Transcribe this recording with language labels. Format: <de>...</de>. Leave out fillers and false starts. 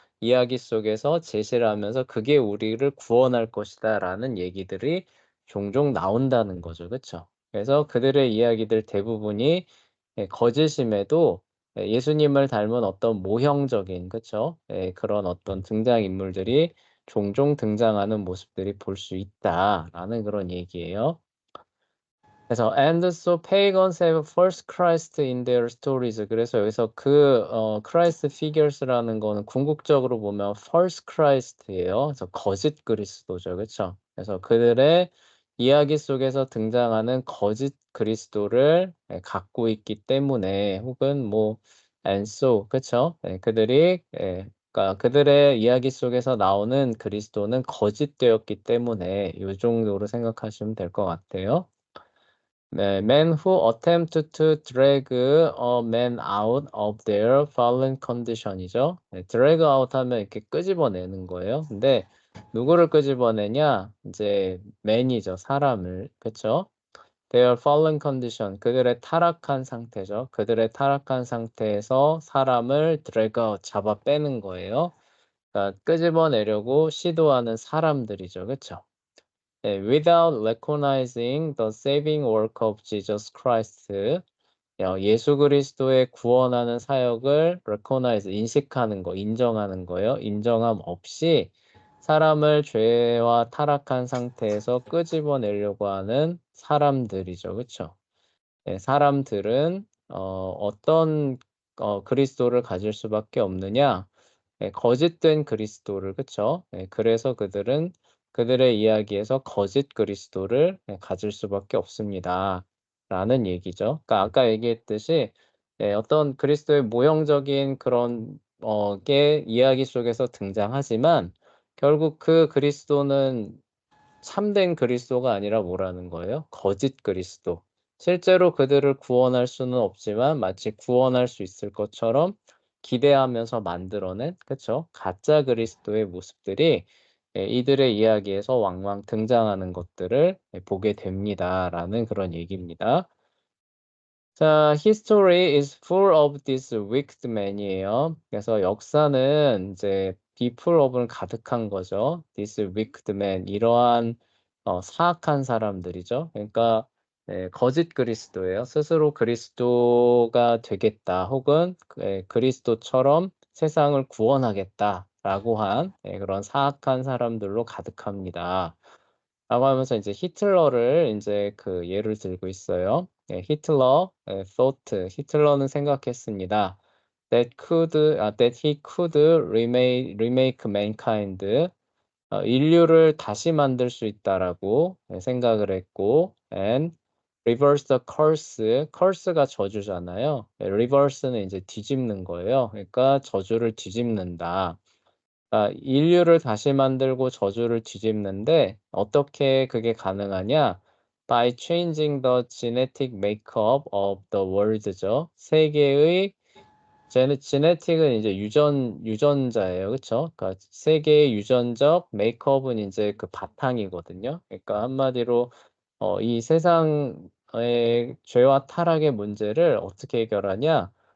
<ko>이야기 속에서 제시를 하면서 "그게 우리를 구원할 것이다."라는 얘기들이 종종 나온다는 거죠. 그쵸? 그래서 그들의 이야기들 대부분이 거짓임에도 예수님을 닮은 어떤 모형적인 그쵸? 그런 어떤 등장인물들이 종종 등장하는 모습들이 볼 수 있다라는 그런 얘기예요. 그래서</ko> <en>and so pagans have false Christ in their stories.</en> <ko>그래서 여기서 Christ figures라는 거는 궁극적으로 보면 false Christ예요. 그래서 거짓 그리스도죠. 그쵸? 그래서 그들의 이야기 속에서 등장하는 거짓 그리스도를 갖고 있기 때문에 혹은 뭐</ko> <en>and so</en> <ko>그쵸? 그러니까 그들의 이야기 속에서 나오는 그리스도는 거짓되었기 때문에 요 정도로 생각하시면 될 것 같아요. 네,</ko> <en>men who attempt to drag a man out of their fallen condition이죠.</en> <ko>네, drag out 하면 이렇게 끄집어내는 거예요. 근데 누구를 끄집어내냐? 이제 man이죠. 사람을. 그쵸?</ko> <en>Their fallen condition.</en> <ko>그들의 타락한 상태죠. 그들의 타락한 상태에서 사람을 drag out, 잡아 빼는 거예요. 그러니까 끄집어내려고 시도하는 사람들이죠. 그쵸? 네,</ko> <en>without recognizing the saving work of Jesus Christ.</en> <ko>예수 그리스도의 구원하는 사역을 recognize, 인식하는 거, 인정하는 거예요. 인정함 없이 사람을 죄와 타락한 상태에서 끄집어내려고 하는 사람들이죠. 그쵸? 네, 사람들은 어떤 그리스도를 가질 수밖에 없느냐? 네, 거짓된 그리스도를, 그쵸? 네, 그래서 그들은 그들의 이야기에서 거짓 그리스도를 가질 수밖에 없습니다. 라는 얘기죠. 그러니까 아까 얘기했듯이 어떤 그리스도의 모형적인 그런 게 이야기 속에서 등장하지만 결국 그 그리스도는 참된 그리스도가 아니라 뭐라는 거예요? 거짓 그리스도. 실제로 그들을 구원할 수는 없지만 마치 구원할 수 있을 것처럼 기대하면서 만들어낸, 그쵸? 가짜 그리스도의 모습들이 이들의 이야기에서 왕왕 등장하는 것들을 보게 됩니다라는 그런 얘기입니다. 자,</ko> <en>history is full of this wicked man이에요.</en> <ko>그래서 역사는 이제 be full of는 가득한 거죠.</ko> <en>This wicked man,</en> <ko>이러한 사악한 사람들이죠. 그러니까 거짓 그리스도예요. 스스로 그리스도가 되겠다, 혹은 그리스도처럼 세상을 구원하겠다라고 한 그런 사악한 사람들로 가득합니다. 라고 하면서 이제 히틀러를 이제 그 예를 들고 있어요. 히틀러, thought, 히틀러는 생각했습니다.</ko> <en>that he could remake mankind,</en> <ko>인류를 다시 만들 수 있다라고 생각을 했고,</ko> <en>and reverse the curse가</en> <ko>저주잖아요. reverse는 이제 뒤집는 거예요. 그러니까 저주를 뒤집는다. 인류를 다시 만들고 저주를 뒤집는데 어떻게 그게 가능하냐?</ko> <en>By changing the genetic makeup of the world죠.</en> <ko>세계의 genetic은 이제 유전자예요, 그렇죠? 그러니까 세계의 유전적 메이크업은 이제 그 바탕이거든요. 그러니까 한마디로 이 세상의 죄와 타락의 문제를 어떻게 해결하냐?</ko>